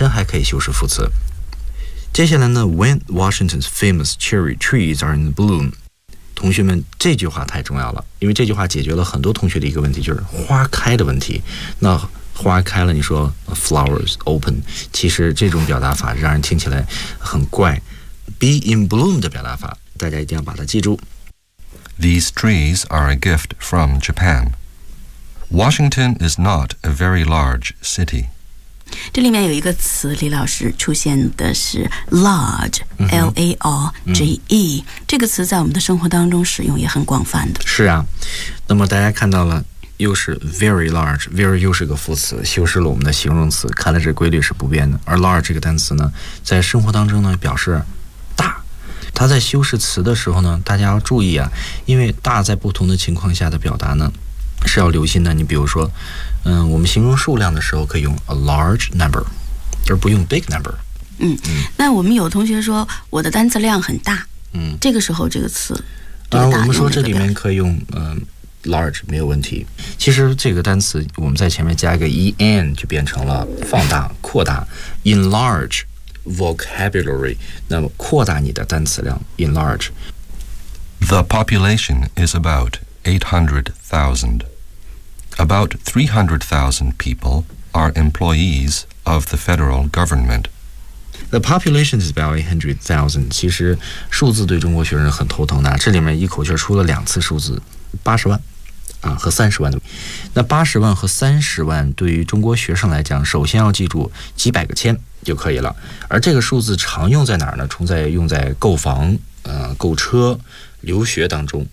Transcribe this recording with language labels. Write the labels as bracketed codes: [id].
[zh] 那副词可不可以修饰别的词呢？当然可以，它还可以修饰动词，副词本身还可以修饰副词。接下来呢， [en] When Washington's famous cherry trees are in bloom， [zh] 同学们这句话太重要了，因为这句话解决了很多同学的一个问题，就是花开的问题。那花开了你说 [en] flowers open， [zh] 其实这种表达法让人听起来很怪。 Be in bloom 的表达法大家一定要把它记住。 [en] These trees are a gift from Japan. Washington is not a very large city. [zh] 这里面有一个词，李老师出现的是 large, L-A-R-G-E。这个词在我们的生活当中使用也很广泛的。是啊，那么大家看到了，又是 very large， very 又是个副词，修饰了我们的形容词，看来这规律是不变的。而 large 这个单词呢，在生活当中呢表示大，它在修饰词的时候呢，大家要注意啊，因为大在不同的情况下的表达呢是要留心的。你比如说我们形容数量的时候可以用 [en] a large number， [zh] 而不用 [en] big number。 [zh] 那我们有同学说我的单词量很大，这个时候这个词我们说这里面可以用large 没有问题。其实这个单词我们在前面加一个 en 就变成了放大扩大 [en] enlarge vocabulary， [zh] 那么扩大你的单词量 enlarge。 [en] The population is about 800,000. About 300,000 people are employees of the federal government. The population is about 800,000. [zh] 其实数字对中国学生很头疼的，这里面一口气出了两次数字，80万啊，和30万的。那80万和30万对于中国学生来讲，首先要记住几百个千就可以了。而这个数字常用在哪儿呢？常在用在购房、购车、留学当中。